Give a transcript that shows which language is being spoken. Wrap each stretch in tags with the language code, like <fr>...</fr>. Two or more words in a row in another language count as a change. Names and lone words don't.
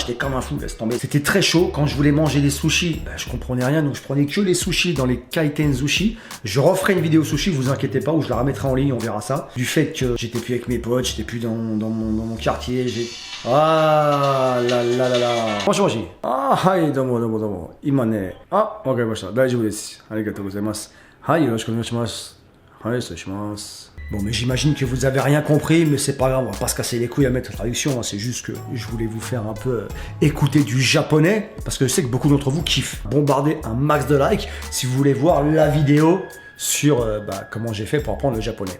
<fr>J'étais comme un fou, laisse tomber. C'était très chaud. Quand je voulais manger des sushis, je comprenais rien, donc je prenais que les sushis dans les</fr> <ja>回転寿司.</ja> <fr>Je referai une vidéo sushi, vous inquiétez pas, où je la remettrai en ligne, on verra ça. Du fait que j'étais plus avec mes potes, j'étais plus dans mon quartier, Ah là là là là. Bonjour,</fr> <ja>はい、どうも。今ね、わかりました。大丈夫です。ありがとうございます。はい、よろしくお願いします。はい、失礼します。</ja> <fr>Bon, mais j'imagine que vous avez rien compris, mais c'est pas grave, on va pas se casser les couilles à mettre la traduction, hein, c'est juste que je voulais vous faire un peu écouter du japonais, parce que je sais que beaucoup d'entre vous kiffent. Bombardez un max de likes si vous voulez voir la vidéo sur comment j'ai fait pour apprendre le japonais.</fr>